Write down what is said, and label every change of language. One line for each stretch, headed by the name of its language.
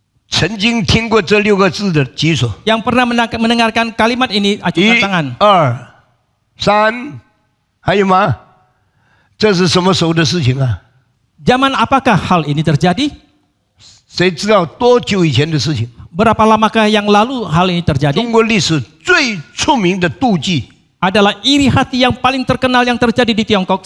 Chinese: 曾经听过这6个字的举手。
Indonesian: Yang pernah mendengarkan kalimat ini, acungkan
Chinese: 1、
Indonesian: tangan.
Chinese: 2、3，还有吗？这是什么时候的事情啊？
Indonesian: Zaman apakah hal ini terjadi?
Chinese: 谁知道多久以前的事情？
Indonesian: Berapa lamakah yang lalu hal ini terjadi?
Chinese: 中国历史最出名的妒忌，
Indonesian: Adalah iri hati yang paling terkenal yang terjadi di Tiongkok,